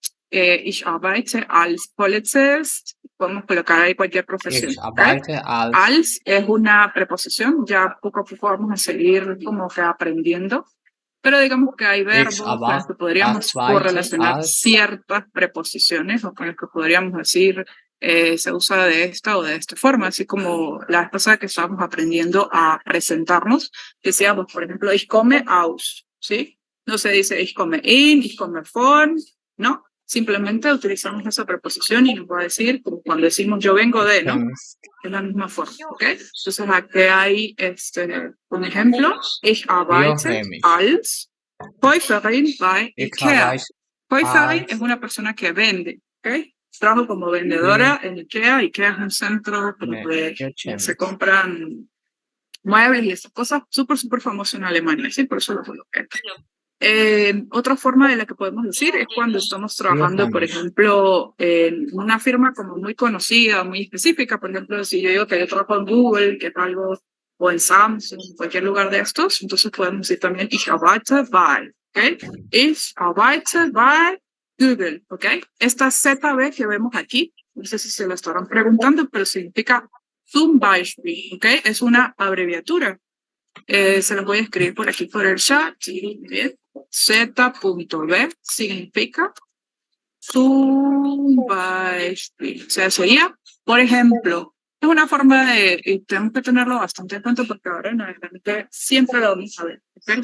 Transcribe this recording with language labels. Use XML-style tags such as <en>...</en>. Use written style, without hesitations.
<de>Ich arbeite als Polizist.</de> <es>Podemos colocar ahí cualquier profesión. ¿Okay? Als es una preposición, ya poco a poco vamos a seguir como que aprendiendo. Pero digamos que hay verbos con los que podríamos correlacionar ciertas preposiciones o con los que podríamos decir se usa de esta o de esta forma, así como la vez pasada que estábamos aprendiendo a presentarnos, decíamos, por ejemplo,</es> <de>ich komme aus,</de> <es>¿sí? No se dice</es> <de>ich komme in, ich komme von,</de> <es>¿no? Simplemente utilizamos esa preposición y nos va a decir, como cuando decimos yo vengo de, ¿no? Es la misma forma, ¿ok? Entonces aquí hay un ejemplo.</es> <de>Ich arbeite als Käuferin bei IKEA.</de> <es>Käuferin es una persona que vende, ¿ok? Trabajo como vendedora en IKEA. IKEA es un centro donde se compran muebles y esas cosas súper, súper famoso en Alemania, ¿sí? Por eso lo coloqué. Otra forma de la que podemos decir es cuando estamos trabajando, por ejemplo, en una firma como muy conocida, muy específica. Por ejemplo, si yo digo que yo trabajo en Google, que es algo, o en Samsung, en cualquier lugar de estos, entonces podemos decir también</es> <de>ich arbeite bei,</de> <es>¿ok?</es> <de>Ich arbeite bei Google, ¿ok?</de> <es>Esta ZB que vemos aquí, no sé si se lo estarán preguntando, pero significa</es> <de>zum Beispiel,</de> <es>¿ok? Es una abreviatura. Se los voy a escribir por aquí por el chat. Bien. Z.B significa</es> <de>zum Beispiel.</de> <es>O sea, sería, por ejemplo, es una forma de, y tenemos que tenerlo bastante en cuenta porque ahora en adelante siempre lo vamos a ver. ¿Ok?</es>